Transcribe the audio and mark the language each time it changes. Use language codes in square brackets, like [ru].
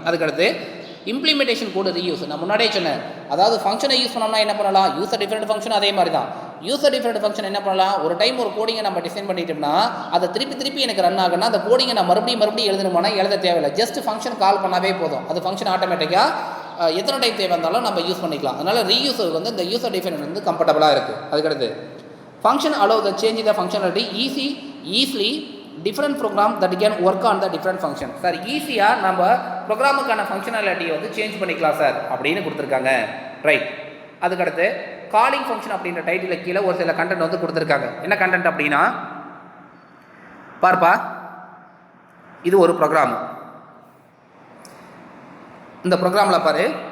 [ta] அதுக்கடுத்து implementation code reuse. நான் முன்னாடியே சொன்னேன், அதாவது ஃபங்க்ஷனை யூஸ் பண்ணோம்னா என்ன பண்ணலாம், யூசர் டிஃபரெண்ட் ஃபங்க்ஷன் அதே மாதிரி தான். யூசர் டிஃபரெண்ட் ஃபங்க்ஷன் என்ன பண்ணலாம், ஒரு டைம் ஒரு கோடிங்கை நம்ம டிசைன் பண்ணிட்டோம்னா அதை திருப்பி எனக்கு ரன் ஆகுனா அந்த கோடிங்கை நான் மறுபடியும் எழுதணுமானா எழுத தேவையில்லை. ஜஸ்ட் ஃபங்க்ஷன் கால் பண்ணாவே போதும், அது ஃபங்க்ஷன் ஆட்டோமேட்டிக்காக எத்தனை டைம் தேவை இருந்தாலும் நம்ம யூஸ் பண்ணிக்கலாம். அதனால் ரீயூஸ் வந்து இந்த யூசர் டிஃபரெண்ட் வந்து கம்ஃபர்டபுளாக இருக்குது. அதுக்கடுத்து [en] Function allow the change in the functionality easily different program that can work on the different function. [ta] Sir ஈஸியாக நம்ம ப்ரோக்ராமுக்கான ஃபங்க்ஷனாலிட்டியை வந்து சேஞ்ச் பண்ணிக்கலாம் சார் அப்படின்னு கொடுத்துருக்காங்க. ரைட். அதுக்கடுத்து காலிங் ஃபங்க்ஷன் அப்படின்ற டைட்டில் கீழே ஒரு சில கண்டென்ட் வந்து கொடுத்துருக்காங்க. என்ன கண்டென்ட் அப்படின்னா பார்ப்பா, இது ஒரு ப்ரோக்ராம். இந்த ப்ரோக்ராமில் பாரு,